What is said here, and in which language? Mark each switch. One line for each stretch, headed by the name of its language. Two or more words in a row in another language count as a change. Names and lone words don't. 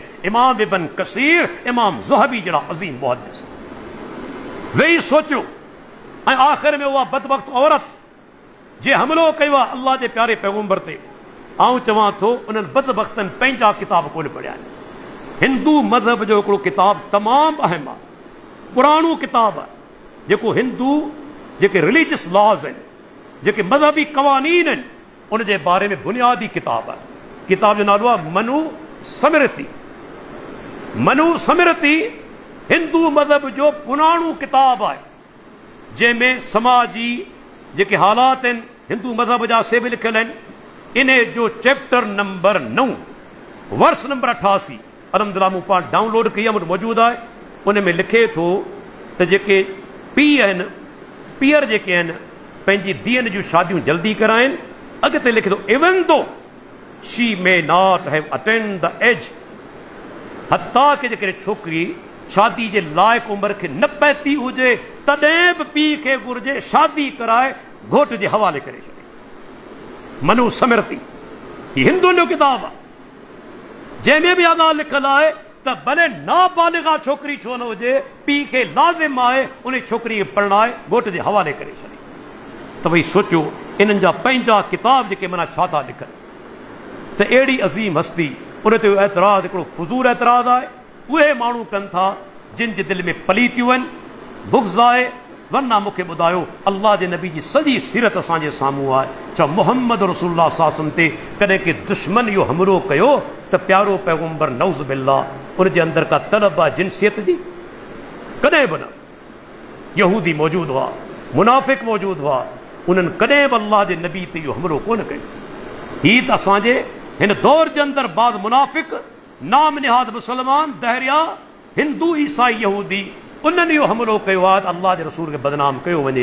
Sindhi: इमाम इब्न कसीर, इमाम ज़हाबी जहिड़ा अज़ीम मुहद्दिस वेही सोचियो, ऐं आख़िर में उहा बदबख्त औरत जे हमिलो कयो आहे अल्लाह जे प्यारे पैगंबर ते, आऊं चवां थो उन्हनि बदबख्तनि पंहिंजा किताब कोन पढ़िया आहिनि। हिंदू मज़हब जो हिकिड़ो किताब तमामु अहम आहे, पुराणो किताब आहे, जेको हिंदू जेके
English: religious laws
Sindhi: आहिनि, जेके मज़हबी क़वानीन आहिनि, उन जे बारे में बुनियादी किताब आहे। किताब जो नालो आहे मनु समृति। मनु समृति हिंदू मज़हब जो पुराणो किताब आहे, जंहिंमें समाजी जेके हालात आहिनि हिंदू मज़हब जा से बि लिखियल आहिनि। इन जो चैप्टर नंबर 9 वर्स नंबर 88 अलहमदुलिल्लाह मूं पाण डाउनलोड कई आहे, मूं वटि मौजूदु आहे। उन में लिखे थो त जेके पीउ आहिनि, पीअर जेके आहिनि पंहिंजी धीअनि जूं शादियूं जल्दी कराइनि। अॻिते लिखे थो
English: even though she may not have attend the age,
Sindhi: हता के जेकॾहिं छोकिरी शादी जे लाइक़ उमिरि खे न पहुती हुजे, तॾहिं बि पीउ खे घुर्जे शादी कराए घोट जे हवाले करे छॾे। मनु समृति ही हिंदुनि जो किताब आहे, जंहिंमें बि इहा ॻाल्हि लिखियल आहे त भले नाबालिगा छोकिरी छो न हुजे, पीउ खे लाज़िम आहे उन छोकिरी खे परिणाए घोट जे हवाले करे छॾे। त भई सोचियो इन्हनि जा पंहिंजा किताब जेके माना छा था लिखनि, त अहिड़ी अज़ीम हस्ती उन ते एतिराज़ हिकिड़ो फज़ूल एतिराज़ आहे। उहे माण्हू कनि था जिन जे दिलि में पलीतियूं आहिनि, बुग़्ज़ आहे। वरना मूंखे ॿुधायो अल्लाह जे नबी जी सॼी सीरत असांजे साम्हूं आहे। छा
Arabic: محمد رسول الله صلى الله عليه وسلم
Sindhi: ते कॾहिं के दुश्मन इहो हमलो कयो त प्यारो पैगंबर
Arabic: نعوذ بالله
Sindhi: उन जे अंदरि का तलब आहे जिनसियत जी? कॾहिं बि न। यहूदी मौजूदु हुआ, मुनाफ़िक मौजूदु हुआ, उन्हनि कॾहिं बि अल्लाह जे नबी ते इहो हमलो कोन कयो। हीअ त असांजे हिन दौर जे अंदरि बाद मुनाफ़िक, नाम निहाद मुसलमान, दहरिया, हिंदू, ईसाई, यहूदी, उन्हनि इहो हमलो कयो आहे त अल्लाह जे रसूल खे बदनाम कयो वञे।